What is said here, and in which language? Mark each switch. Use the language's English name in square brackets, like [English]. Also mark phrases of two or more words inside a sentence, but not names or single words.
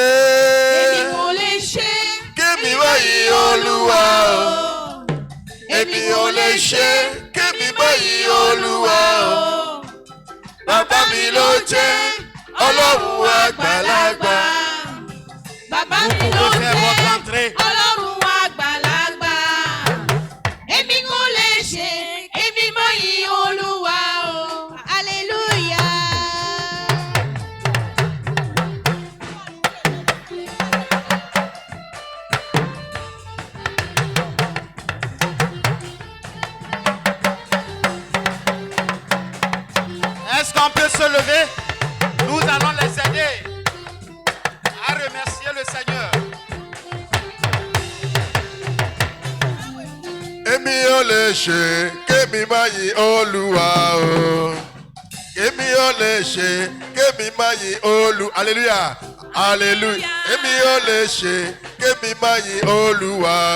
[Yoruba] Èmi kò lè ṣe, Kémi má yìn Olúwa o. Èmi ò lè ṣe kémi má yìn Olúwa o. Bàbá mi ló jẹ́ Ọlọ́run àgbàlagbà. Bàbá mi [French] Vous [Yoruba] ló [French] pouvez faire votre [Yoruba] jẹ́ [French] entrée. [Yoruba] Ọlọ́run àgbàlagbà. Èmi kò lè ṣe, èmi máa yìn Olúwa o. Hallelujah. [French] Est-ce qu'on peut se lever? Nous allons les aider à remercier le Seigneur. [Yoruba] Èmi ò lè ṣe kémi má yìn Olúwa o. Èmi ò lè ṣe kémi má yìn Olúwa. Hallelujah. Hallelujah. Èmi ò lè ṣe kémi má yìn Olúwa o.